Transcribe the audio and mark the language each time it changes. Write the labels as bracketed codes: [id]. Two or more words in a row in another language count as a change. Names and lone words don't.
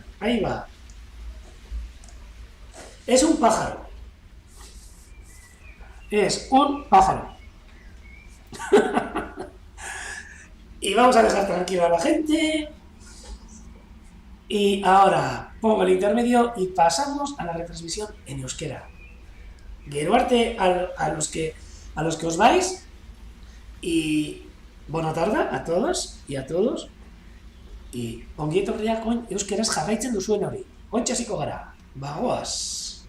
[es] Ahí va. Es un pájaro. Es un pájaro. Y vamos a dejar tranquila a la gente. Y ahora pongo el intermedio y pasamos a la retransmisión en euskera. [eu] Gero arte [es] a los que os vais. Y buena tarde a todos y a todos. [eu] Y ongi etorriak euskeraz jarraitzen duzuen hori. Ontsa hasiko gara. Bagoaz.